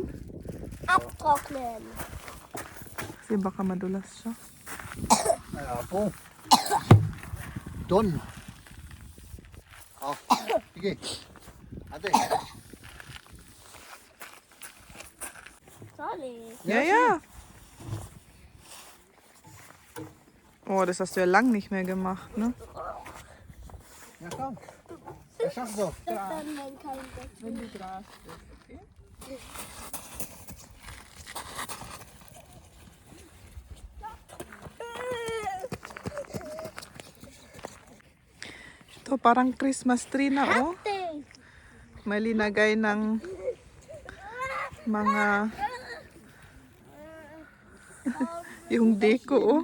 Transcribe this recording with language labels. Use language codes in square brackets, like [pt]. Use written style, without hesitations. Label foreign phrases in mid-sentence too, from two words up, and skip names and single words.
[de] Abtrocknen. [tl] Kasi baka madulas siya. Ay, apo. Don. Oh, sige. Ate. Sorry. [de] Ja. Oh, das hast du ja lang nicht mehr gemacht, ne? Ja, komm. Das schaffst du. Das dann kein Geld. Wenn du Gras isst, okay? [tl] Ito parang [en] Christmas tree [tl] na oh. Ding. May linagay ng mga yung deko oh.